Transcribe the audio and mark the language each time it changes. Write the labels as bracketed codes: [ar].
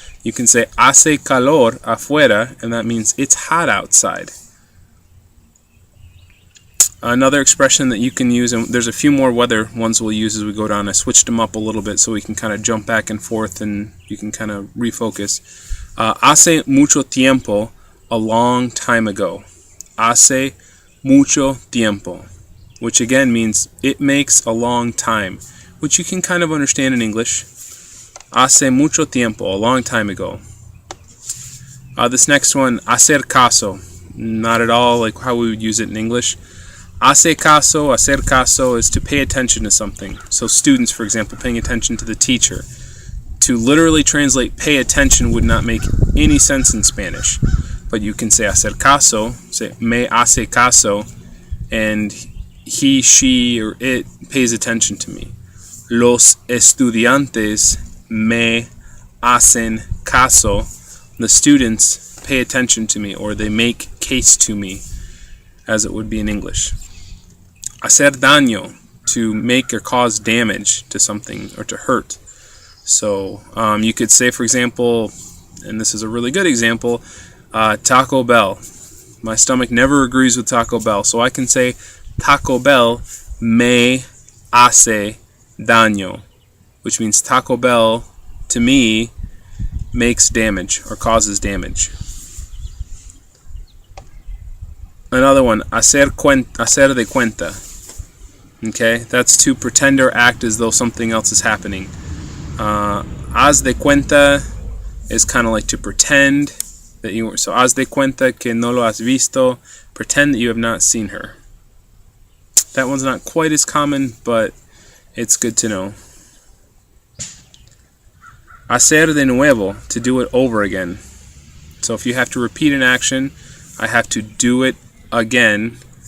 [en] You can say [es] hace calor afuera, [en] and that means it's hot outside. Another expression that you can use, and there's a few more weather ones we'll use as we go down. I switched them up a little bit so we can kind of jump back and forth and you can kind of refocus. [es] Hace mucho tiempo, [en] a long time ago. [es] Hace mucho tiempo, [en] which again means it makes a long time, which you can kind of understand in English. [es] Hace mucho tiempo, [en] a long time ago. This next one, [es] hacer caso, [en] not at all like how we would use it in English. [es] Hacer caso [en] is to pay attention to something. So students, for example, paying attention to the teacher. To literally translate pay attention would not make any sense in Spanish. But you can say [es] hacer caso, [en] say [es] me hace caso, [en] and he, she, or it pays attention to me. [es] Los estudiantes me hacen caso. [en] The students pay attention to me, or they make case to me, as it would be in English. [es] Hacer daño, [en] to make or cause damage to something or to hurt. So you could say, for example, and this is a really good example, Taco Bell. My stomach never agrees with Taco Bell, so I can say Taco Bell [es] me hace daño, [en] which means Taco Bell to me makes damage or causes damage. Another one, [es] hacer de cuenta. [en] Okay, that's to pretend or act as though something else is happening. [es] Haz de cuenta [en] is kind of like to pretend that you were. So [es] haz de cuenta que no lo has visto. [en] Pretend that you have not seen her. That one's not quite as common, but it's good to know. [es] Hacer de nuevo, [en] to do it over again. So if you have to repeat an action, I have to do it again.